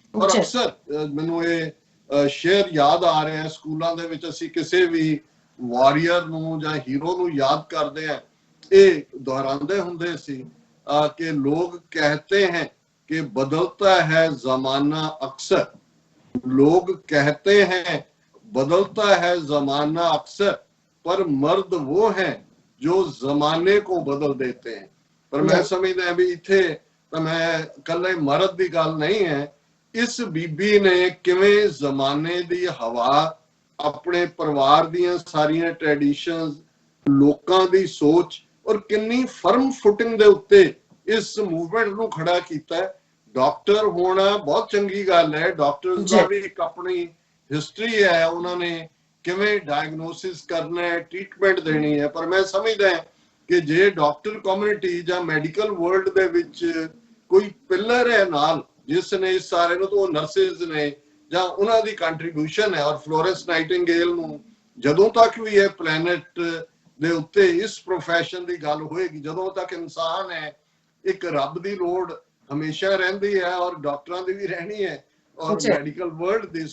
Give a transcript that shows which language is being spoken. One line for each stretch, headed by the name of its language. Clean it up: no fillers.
Punjabi: ਔਰ ਅਕਸਰ ਮੈਨੂੰ ਇਹ ਸ਼ੇਅਰ ਯਾਦ ਆ ਰਿਹਾ, ਸਕੂਲਾਂ ਦੇ ਵਿੱਚ ਅਸੀਂ ਕਿਸੇ ਵੀ ਵਾਰੀਅਰ ਨੂੰ ਜਾਂ ਹੀਰੋ ਨੂੰ ਯਾਦ ਕਰਦੇ ਆ, ਇਹ ਦੁਹਰਾਉਂਦੇ ਹੁੰਦੇ ਸੀ कि
Hindi: लोग कहते हैं कि बदलता है जमाना अक्सर, लोग कहते हैं बदलता है जमाना अक्सर, पर मर्द वो हैं जो जमाने को बदल देते हैं।
Punjabi: पर मैं समझदा भी इत्थे तां मैं कल्ले मर्द दी गल नहीं है, इस बीबी ने किवें जमाने दी हवा, अपने परिवार दियां सारियां ट्रेडिशंस, लोकां दी सोच और किन्नी फर्म फुटिंग दे उत्ते इस मूवमेंट ਨੂੰ ਖੜਾ ਕੀਤਾ। ਡਾਕਟਰ ਹੋਣਾ ਬਹੁਤ ਚੰਗੀ ਗੱਲ ਹੈ, ਡਾਕਟਰਸ ਦਾ ਵੀ ਇੱਕ ਆਪਣੀ ਹਿਸਟਰੀ ਹੈ, ਉਹਨਾਂ ਨੇ ਕਿਵੇਂ ਡਾਇਗਨੋਸਿਸ ਕਰਨਾ ਹੈ, ਟ੍ਰੀਟਮੈਂਟ ਦੇਣੀ ਹੈ। ਪਰ ਮੈਂ ਸਮਝਦਾ ਕਿ ਜੇ ਡਾਕਟਰ ਕਮਿਊਨਿਟੀ ਜਾਂ ਮੈਡੀਕਲ ਵਰਲਡ ਦੇ ਵਿੱਚ ਕੋਈ ਪਿਲਰ ਹੈ ਨਾਲ, ਜਿਸ ਨੇ ਇਸ ਸਾਰੇ ਨੂੰ, ਤਾਂ ਉਹ ਨਰਸਿਸ ਨੇ ਜਾਂ ਉਹਨਾਂ ਦੀ ਕੰਟਰੀਬਿਊਸ਼ਨ ਹੈ। ਔਰ ਫਲੋਰੈਂਸ ਨਾਈਟਿੰਗੇਲ ਨੂੰ ਜਦੋਂ ਤੱਕ ਵੀ ਇਹ ਪਲੈਨਟ ਦੇ ਉੱਤੇ ਇਸ ਪ੍ਰੋਫੈਸ਼ਨ ਦੀ ਗੱਲ ਹੋਏਗੀ, ਜਦੋਂ ਤੱਕ ਇਨਸਾਨ ਹੈ, ਇੱਕ ਰੱਬ ਦੀ ਲੋੜ ਹਮੇਸ਼ਾ ਰਹਿੰਦੀ ਹੈ ਔਰ ਡਾਕਟਰਾਂ ਦੀ ਵੀ ਰਹਿਣੀ ਹੈ ਔਰ ਮੈਡੀਕਲ ਵਰਲਡ ਦੀ।